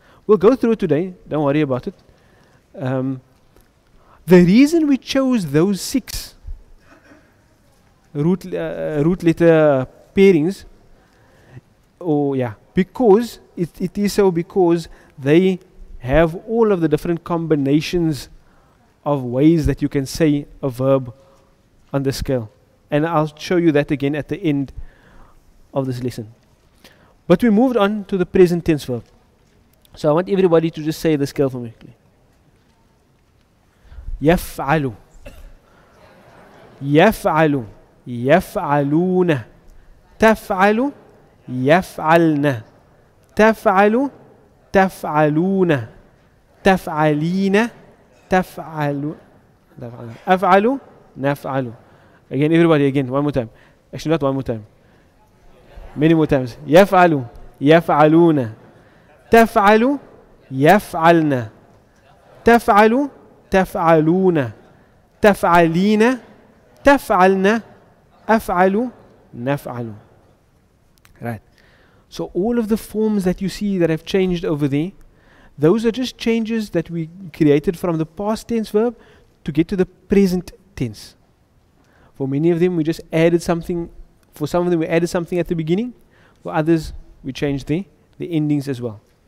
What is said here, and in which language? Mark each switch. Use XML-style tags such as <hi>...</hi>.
<en>We'll go through it today, don't worry about it. The reason we chose those 6 root letter pairings, because it is so because they have all of the different combinations of ways that you can say a verb on the scale. And I'll show you that again at the end of this lesson. But we moved on to the present tense verb. So I want everybody to just say the scale for me.</en> <ar>يفعل يفعل يفعلون تفعل يفعلن تفعل تفعلون تفعلين تفعل أفعل نفعل.</ar> <en>Again, everybody, again, one more time. Actually, not one more time. Many more times.</en> <ar>يفعل يفعلون تفعل يفعلن تفعل تفعلون تفعلين تفعلن أفعل نفعل.</ar> <en>Right. So all of the forms that you see that have changed over there, those are just changes that we created from the past tense verb to get to the present tense. For many of them we just added something, for some of them we added something at the beginning, for others we changed the endings as well.</en>